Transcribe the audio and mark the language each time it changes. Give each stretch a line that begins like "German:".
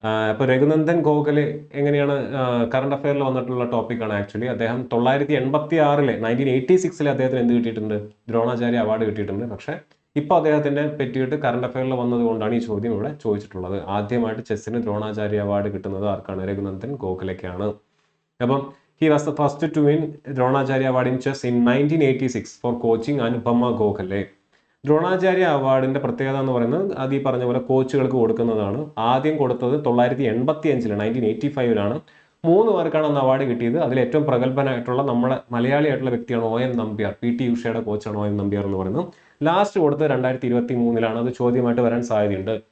Malayalam: അപ്പോൾ രഘുനന്ദൻ ഗോഖലെ എങ്ങനെയാണ് കറണ്ട് അഫെയറിൽ വന്നിട്ടുള്ള ടോപ്പിക്കാണ് ആക്ച്വലി. അദ്ദേഹം 1986 അദ്ദേഹത്തിന് എന്ത് കിട്ടിയിട്ടുണ്ട്? ദ്രോണാചാര്യ അവാർഡ് കിട്ടിയിട്ടുണ്ട്. പക്ഷേ ഇപ്പോൾ അദ്ദേഹത്തിൻ്റെ പറ്റിയിട്ട് കറണ്ട് അഫെയറിൽ വന്നതുകൊണ്ടാണ് ഈ ചോദ്യം ഇവിടെ ചോദിച്ചിട്ടുള്ളത്. ആദ്യമായിട്ട് ചെസ്സിന് ദ്രോണാചാര്യ അവാർഡ് കിട്ടുന്നത് ആർക്കാണ്? രഘുനന്ദൻ ഗോഖലെക്കാണ്. അപ്പം
English: he was the first to win Dronacharya award in chess in 1986 for coaching Anupama Gokhale.
Malayalam: Dronacharya അവാർഡിന്റെ പ്രത്യേകത എന്ന് പറയുന്നത് അത് ഈ പറഞ്ഞ പോലെ കോച്ചുകൾക്ക് കൊടുക്കുന്നതാണ്. ആദ്യം കൊടുത്തത് 1985 1985 3 പേർക്കാണ് അന്ന് അവാർഡ് കിട്ടിയത്. അതിൽ ഏറ്റവും പ്രഗത്ഭനായിട്ടുള്ള നമ്മുടെ മലയാളിയായിട്ടുള്ള വ്യക്തിയാണ് ON Nambiar. PT ഉഷയുടെ കോച്ചാണ് ON Nambiar എന്ന് പറയുന്നത്. ലാസ്റ്റ് കൊടുത്തത് 2023 അത് ചോദ്യമായിട്ട് വരാൻ സാധ്യതയുണ്ട്.